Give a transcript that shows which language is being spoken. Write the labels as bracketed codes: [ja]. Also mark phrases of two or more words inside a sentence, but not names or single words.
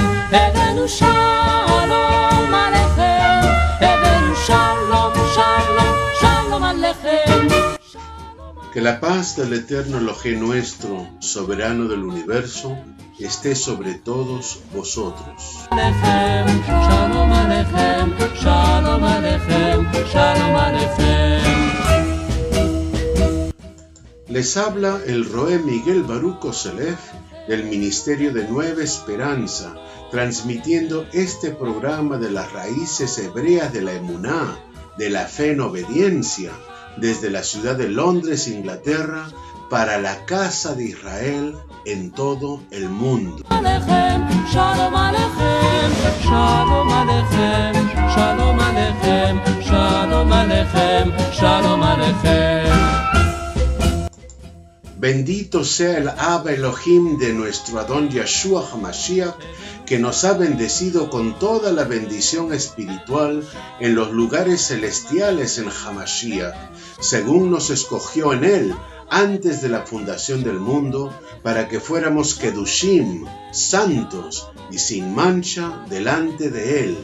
[he] הבאנו שלום עליכם, הבאנו שלום, שלום, שלום עליכם. [es] Que la paz del eterno Elohim nuestro, soberano del universo, esté sobre todos vosotros. [he] שלום עליכם, שלום עליכם, שלום עליכם. [es] Les habla el Roé Miguel Baruch Koselev del Ministerio de Nueva Esperanza, transmitiendo este programa de las raíces hebreas de la emuná, de la fe en obediencia, desde la ciudad de Londres, Inglaterra, para la casa de Israel en todo el mundo. [he] שלום עליכם, שלום עליכם, שלום עליכם, שלום עליכם, שלום עליכם. [es] Bendito sea el Abba Elohim de nuestro Adón Yeshua HaMashiach, que nos ha bendecido con toda la bendición espiritual en los lugares celestiales en HaMashiach, según nos escogió en él antes de la fundación del mundo, para que fuéramos Kedushim, santos y sin mancha delante de él.